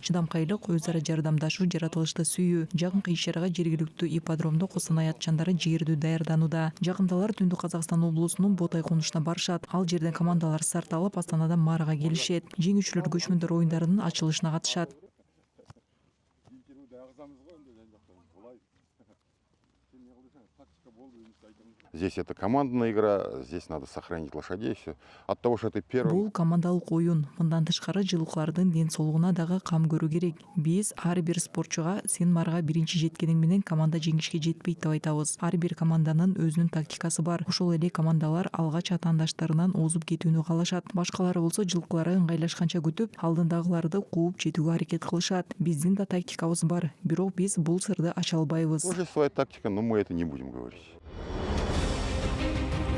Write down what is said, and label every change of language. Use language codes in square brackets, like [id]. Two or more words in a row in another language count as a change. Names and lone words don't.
[ky] Чыдамкайлык, өз ара жардамдашуу, жаратылышты сүйүү. Жакынкы иш-чарага жергиликтүү ипподромдо Коостанай атчандары жээрдүү даярданууда. Жакындалар Түндүк Казакстан облусунун Ботай конушуна барышат. Ал жерден командалар старт алып, Астанадан Марага келишет. Жеңүүчүлөр көчмөндөр оюндарынын ачылышына катышат. [ru] Здесь это командная игра, здесь надо сохранить лошадей, все. От того, что это первый... [ky] Бул командалык оюн. Мындан тышкары жылкылардын ден соолугуна дагы кам көрүү керек. Биз ар бир спортчуга сен Марага биринчи жеткениң менен команда жеңишке жетпейт деп айтабыз. Ар бир команданын өзүнүн тактикасы бар. Ошол эле командалар алгач атаандаштарынан озуп кетүүнү каалашат. Башкалары болсо жылкылары ыңгайлашканча күтүп, алдындагыларды кууп жетүүгө аракет кылышат. Биздин да тактикабыз бар. Бирок биз бул сырды ача албайбыз. [ru] Тоже своя тактика, но мы это не будем говорить.